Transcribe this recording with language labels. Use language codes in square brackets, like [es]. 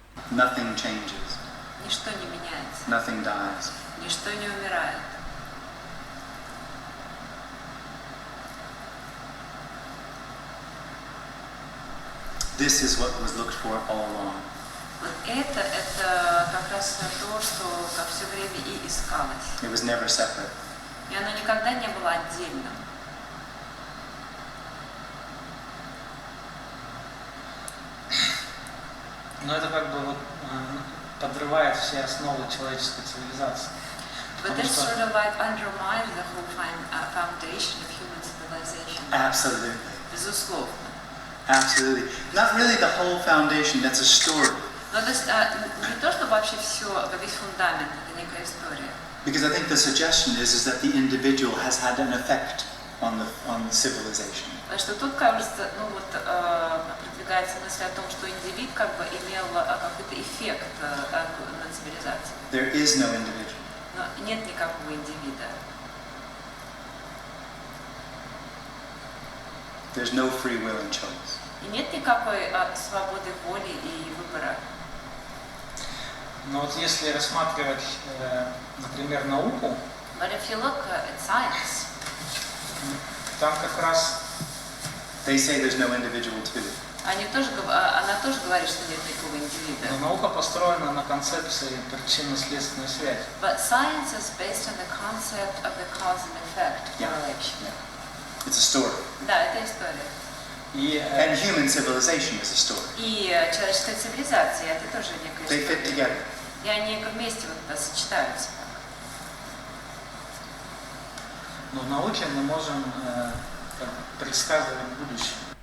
[en] Nothing changes. [ru] Ничто не меняется. [en] Nothing dies. [ru] Ничто не умирает. [en] This is what was looked for all along. [ru] Вот это как раз то, что как все время и искалось. [en] It was never separate. [ru] И оно никогда не было отдельным. Но это как бы вот подрывает все основы человеческой цивилизации. [en] But this sort of like undermines the whole foundation of human civilization. Absolutely. [ru] Безусловно. [en] Absolutely. Not really the whole foundation, that's a story. [ru] Но это не то, что вообще все, весь фундамент, это некая история. [en] Because I think the suggestion is that the individual has had an effect on the civilization. [ru] Потому что тут, кажется, продвигается мысль о том, что индивид как бы имел какой-то эффект на цивилизацию. [en] There is no individual. [ru] Но нет никакого индивида. [en] There's no free will and choice. [ru] И нет никакой свободы воли и выбора. Но вот если рассматривать, например, науку, [en] But if you look at science, [ru] там как раз [en] They say there's no individual too. [ru] она тоже говорит, что нет никакого индивида. но наука построена на концепции причинно-следственной связи. [en] But science is based on the concept of the cause and effect Yeah. correlation. It's a story. Да, это история. [ru] И [en] And human civilization is a story. [ru] И человеческая цивилизация, это тоже некая [en] They fit [ru] история. [en] together. [ru] И они вместе сочетаются. но в науке мы можем предсказывать будущее.